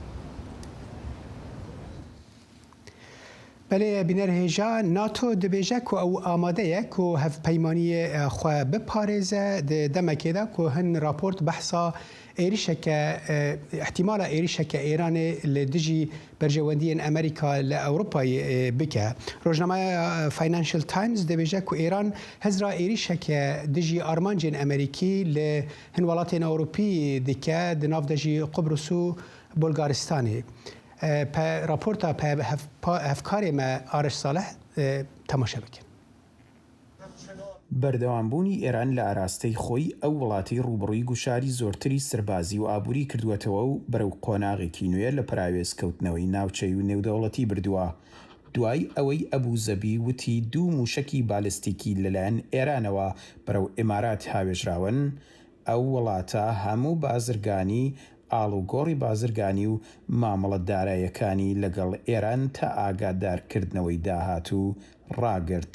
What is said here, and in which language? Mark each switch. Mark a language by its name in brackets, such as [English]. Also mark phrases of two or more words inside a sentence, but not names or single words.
[Kurdish] بله بینر هێژا ناتۆ دەبێژە کو ئەو ئامادەیە کو هەفپەیمانیە خۆ بپارێزە دەمەکێدا کو هەن راپۆرت بەحسا ئێریشەکە احتیمالە ئێریشەکە ئێرانێ لە دژی بەرژەوەندیên ئەمریکا لە ئەوروپای بکە. ڕۆژنامەیە فاینانشیل تایمز دەبێژە کو ئێران هەزرا ئێریشەکە دژی ئارمانجên ئەمریکی لە هەن وڵاتên ئەوروپی دیکە di nav de jî Qubrus û Bulgaristanê. راپۆرتا هەفکارێ me Ariş Saleh تەماشا بکەن. [Central Kurdish] بەردەوامبوونی ئێران لە ئاراستەی خۆی ئەو وڵاتی ڕوبڕووی گوشاری زۆرتری سربازی و ئابووری کردووەتەوە و بەرەو قۆناغێکی نوێ لە پراوێزکەوتنەوەی ناوچەی و نێودەوڵەتی بردووە. دوای ئەوەی ئەبوو زەبی وتی دوو موشکی بالستیکی لەلایەن ئێرانەوە بەرەو ئێمارات هاوێژراون، ئەو وڵاتە هەموو بازرگانی ئاڵوگۆڕی بازرگانی و مامەڵەتدارایەکانی لەگەڵ ئێران تا ئاگادارکردنەوەی داهات و ڕاگرت.